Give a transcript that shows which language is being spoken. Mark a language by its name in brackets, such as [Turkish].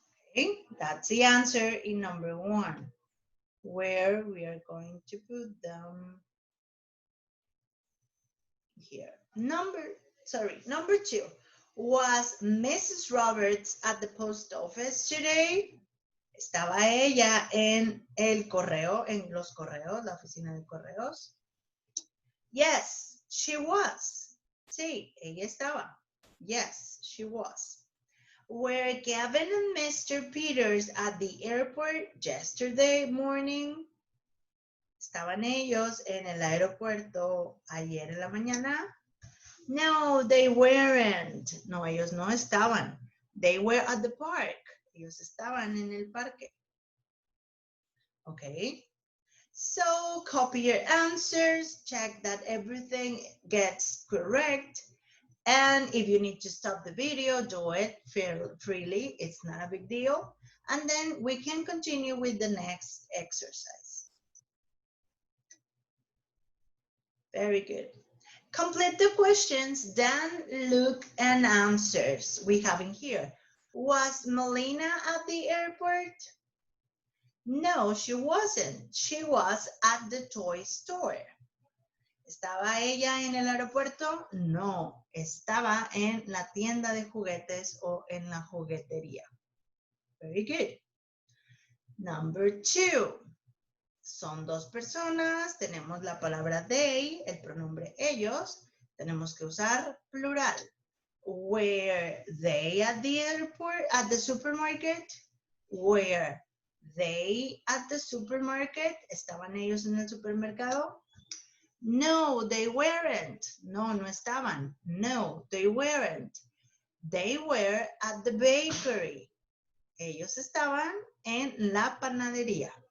[English] Okay, that's the answer in number 1. Where we are going to put them here. Number 2. Was Mrs. Roberts at the post office today? [Spanish] ¿Estaba ella en el correo, en los correos, la oficina de correos? [English] Yes, she was. [Spanish] Sí, ella estaba. [English] Yes, she was. Were Gavin and Mr. Peters at the airport yesterday morning? [Spanish] ¿Estaban ellos en el aeropuerto ayer en la mañana? [English] No, they weren't. [Spanish] No, ellos no estaban. [English] They were at the park. [Spanish] Ellos estaban en el parque. [English] Okay. So copy your answers, check that everything gets correct. And if you need to stop the video, do it freely. It's not a big deal. And then we can continue with the next exercise. Very good. Complete the questions, then look and answers. We have in here. Was Melina at the airport? No, she wasn't. She was at the toy store. [Spanish] ¿Estaba ella en el aeropuerto? No, estaba en la tienda de juguetes o en la juguetería. [English] Very good. [Spanish] Number 2. Son dos personas, tenemos la palabra they, el pronombre ellos, tenemos que usar plural. [English] Were they at the airport, at the supermarket? Were they at the supermarket? [Spanish] ¿Estaban ellos en el supermercado? [English] No, they weren't. [Spanish] No, no estaban. [English] No, they weren't. They were at the bakery. [Spanish] Ellos estaban en la panadería.